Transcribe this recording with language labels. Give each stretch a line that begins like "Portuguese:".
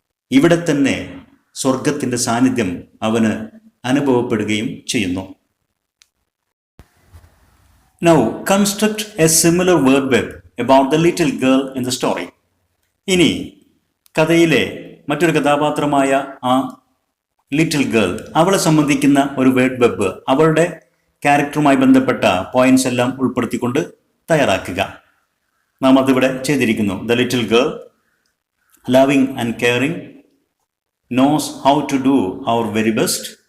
Malayalam: ഇവിടെ തന്നെ സ്വർഗത്തിൻ്റെ സാന്നിധ്യം അവന് അനുഭവപ്പെടുകയും ചെയ്യുന്നു.
English: Now construct a similar word web about the little girl in the story.
Malayalam: ഇനി കഥയിലെ മറ്റൊരു കഥാപാത്രമായ ആ ലിറ്റിൽ ഗേൾ, അവളെ സംബന്ധിക്കുന്ന ഒരു വേർഡ് വെബ് അവളുടെ ക്യാരക്ടറുമായി ബന്ധപ്പെട്ട പോയിന്റ്സ് എല്ലാം ഉൾപ്പെടുത്തിക്കൊണ്ട് തയ്യാറാക്കുക. നാം അതിവിടെ ചെയ്തിരിക്കുന്നു.
English: The little girl, loving and caring, knows how to do our very best.